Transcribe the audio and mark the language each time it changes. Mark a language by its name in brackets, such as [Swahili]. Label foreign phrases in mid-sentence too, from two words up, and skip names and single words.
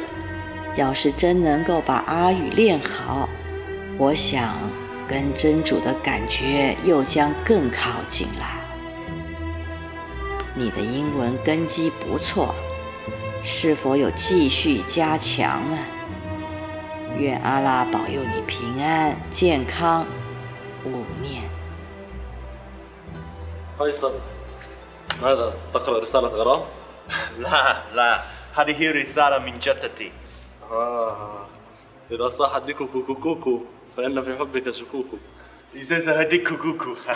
[Chinese] 要是真能够把阿语练好，我想跟真主的感觉又将更靠近了。你的英文根基不错，是否有继续加强啊？愿阿拉保佑你平安健康，勿念。 [Arabic] فيصل ماذا تقرأ رسالة غرام؟ لا هذه رسالة من جدتي. إذا صاح ديكو كوكو كوكو فإن في حبك شكوكو. إذا سهدك كوكو.